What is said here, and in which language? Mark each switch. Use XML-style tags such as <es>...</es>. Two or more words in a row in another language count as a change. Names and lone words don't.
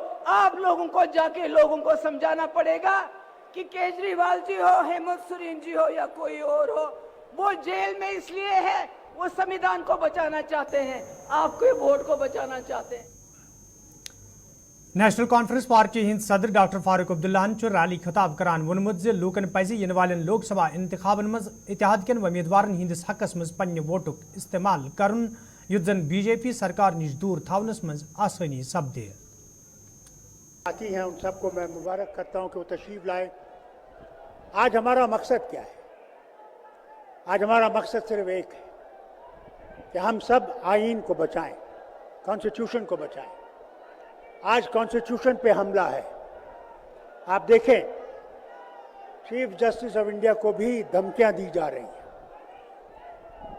<hi>आप लोगों को जाके लोगों को समझाना पड़ेगा कि केजरीवाल जी हो, हेमंत सोरेन जी हो या कोई और हो, वो जेल में इसलिए है, वो संविधान को बचाना चाहते हैं, आपके वोट को बचाना चाहते हैं।</hi> <ks>नेशनल कॉन्फ्रेंस पार्टी हिंद सदर डॉक्टर फारूक अब्दुल्ला रैली खिताब करान वोनमुत जे लूकन पज इन वालन लोकसभा इंतखाबन मज इत्तेहाद कन उम्मीदवारन हिंदिस हकस मज पन्ने वोटुक इस्तेमाल करन युत जन बीजेपी सरकार निश दूर थावनस मज आसानी सपदे।</ks> <hi>आती हैं उन सबको मैं मुबारक करता हूं कि वो तशरीफ लाए। आज हमारा मकसद क्या है? आज हमारा मकसद सिर्फ एक है कि हम सब आईन को बचाएं, कॉन्स्टिट्यूशन को बचाएं। आज कॉन्स्टिट्यूशन पे हमला है। आप देखें, चीफ जस्टिस ऑफ इंडिया को भी धमकियां दी जा रही हैं।</hi>